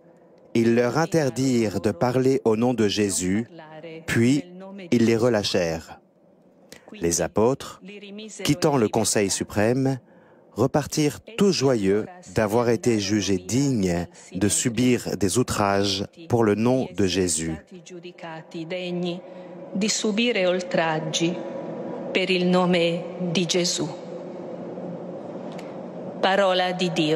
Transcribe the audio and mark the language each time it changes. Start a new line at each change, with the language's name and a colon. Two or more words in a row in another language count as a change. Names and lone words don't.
French: Ils leur interdirent de parler au nom de Jésus, puis ils les relâchèrent. Les apôtres, quittant le Conseil suprême, repartirent tout joyeux d'avoir été jugés dignes de subir des outrages pour le nom de Jésus.
Italian: Di subire oltraggi per il nome di Gesù. Parola di Dio.